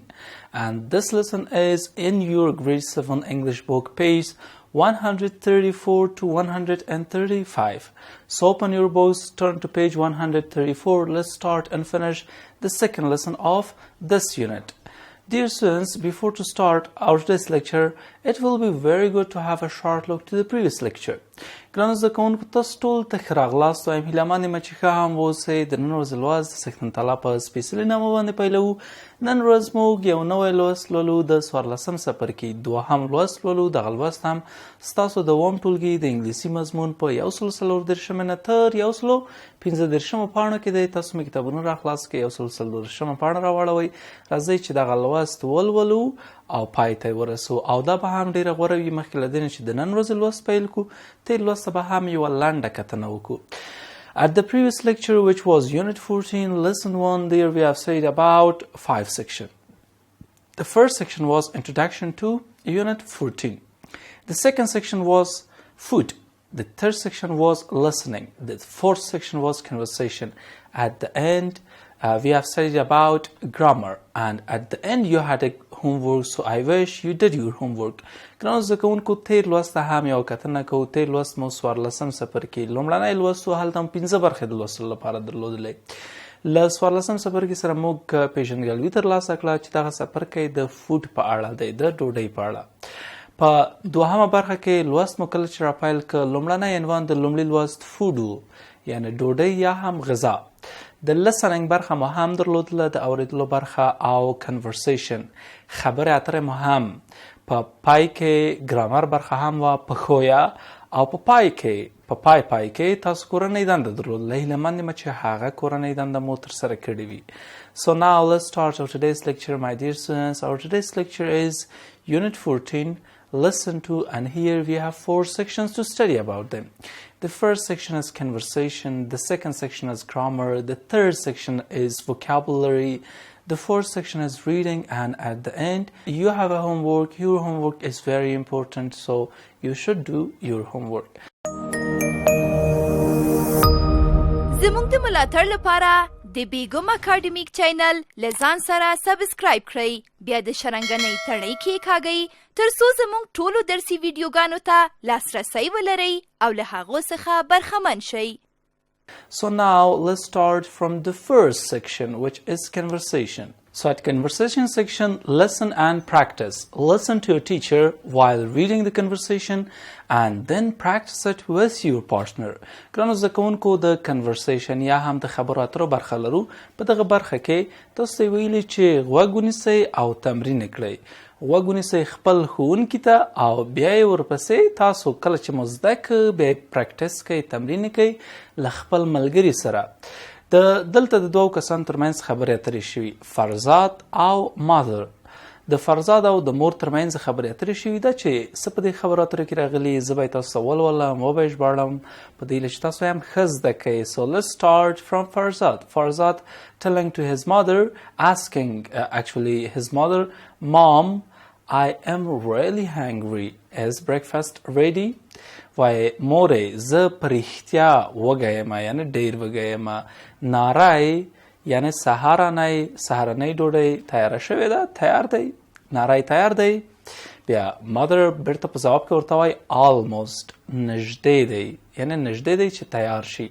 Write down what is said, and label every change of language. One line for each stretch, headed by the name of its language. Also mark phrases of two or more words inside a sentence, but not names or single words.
English: And this lesson is in your grade 7 English book, page 134 to 135. So open your books, turn to page 134. Let's start and finish the second lesson of this unit. Dear students, before to start our today's lecture, it will be very good to have a short look to the previous lecture.
Pashto: ګرانو زده کوونکو، تاسو ټول ته ښه راغلاست. وایم هیله من یم چې ښه هم واوسئ. د نن ورځې لوست د سخن تعالی په سپېڅلي نامه باندې پیلوو. نن ورځ موږ یو نوی لوست لولو، د څوارلسم څپرکي دوهم لوست لولو. دغه لوست هم ستاسو د اووم ټولګي د انګلیسي مضمون په 134 نه تر 115 پاڼو کې دی. تاسو مې کتابونه راخلاص کړئ، 134 پاڼه راواړوئ. راځئ چې دغه لوست ولولو او پای ته ورسو، او دا به هم ډیره غوره وي مخکې له دې نه چې د نن ورځې لوست پیل کړو. تېر لوست ته به هم یوه لنډه کتنه وکړو.
English: At the previous lecture, which was Unit 14, Lesson 1, there we have said about 5 sections. The first section was Introduction to Unit 14. The second section was Food. The third section was Listening. The fourth section was Conversation. At the end, we have studied about grammar, and at the end you had a homework, so I wish you did your homework.
Pashto: ګرانو زده کوونکو، تېر لوست ته هم یوه کتنه کوو. تېر لوست مو څوارلسم څپرکي لومړنی لوست و، هلته هم 15 برخې د لوستلو لپاره درلودلې. له څوارلسم څپرکي سره موږ پېژندګلوي ترلاسه کړه چې دغه څپرکی د فوډ په اړه دی، د ډوډۍ په اړه. په دوهمه برخه کې لوست مو کله چې راپیل کړ، لومړنی عنوان د لومړي لوست فوډ و، یعنې ډوډۍ یا هم غذا. د listening برخه مو هم درلودله، د اوریدلو برخه او conversation خبرې اترې مو هم. په پای کې ګرامر برخه هم وه، په ښویه او په پای کې تاسو کورنۍ دنده درلودله. هیله من یم چې هغه کورنۍ دنده مو ترسره کړې وي.
English: So now let's start our today's lecture, my dear students. Our today's lecture is Unit 14, Lesson 2, and here we have 4 sections to study about them. The first section is conversation, the second section is grammar, the third section is vocabulary, the fourth section is reading, and at the end you have a homework. Your homework is very important, so you should do your homework.
Pashto: زموږ د ملاتړ لپاره د بیګم اکاډمیک چینل له ځان سره سبسکرایب کړئ، بیا د شرنګنۍ تڼۍ کېکاږئ تر څو زموږ ټولو درسي ویډیوګانو ته لاسرسی ولرئ او له هغو څخه برخمن شئ.
English: So now let's start from the first section, which is conversation. So at conversation section, listen and practice. Listen to your teacher while reading the conversation and then practice it with your partner.
Pashto: ګرانو زده کوونکو، د conversation یا هم د خبرو اترو برخه لرو. په دغه برخه کې تاسو ته ویلي چې غوږ ونیسئ او تمرین کړئ. غوږ ونیسئ خپل ښوونکي ته او بیا یې ورپسې تاسو کله چې مو زده کړه بیا یې پریکټس کوئ، تمرین کوئ له خپل ملګري سره. دلته د دوو کسانو ترمنځ خبرې اترې شوي، فرزاد او مادر. د فرزاد او د مور ترمنځ خبرې اترې شوي ده چې څه په دې خبرو اترو کې راغلي. زه به یې تاسو ته ولولم، وبه یې ژباړم په دې هیله چې تاسو هم ښه زده کوئ.
English: So let's start from Farzad. Farzad telling to his mother, asking actually his mother, Mom, I am really hungry. Is breakfast ready?
Pashto: وای مورې، زه په رښتیا وږی یم، یعنې ډېر وږی یم. ناری یعنې سهارنۍ ډوډۍ تیاره شوې ده، تیار دی. ناری تیار دی. بیا مادر بیرته په ځواب کې ورته وایي almost، نږدې دی، یعنې نږدې دی چې تیار شي.